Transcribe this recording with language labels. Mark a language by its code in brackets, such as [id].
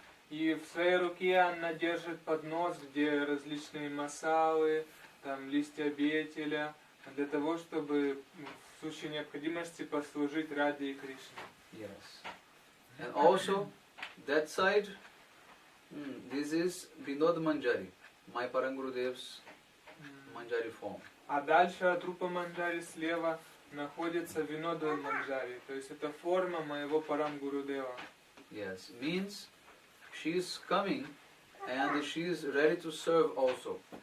[ru] И в своей руке она держит поднос, где различные масалы, там листья бетеля, для того, чтобы в случае необходимости послужить Раде и Кришне. [en] Yes. And also, that side, this is Vinod Manjari, my Parangurudev's Manjari form. [ru] А дальше от Рупа Манджари слева находится Винода Манджари, то есть это форма моего Парамгурудева. [en] Yes, means she is coming and she is ready to serve also.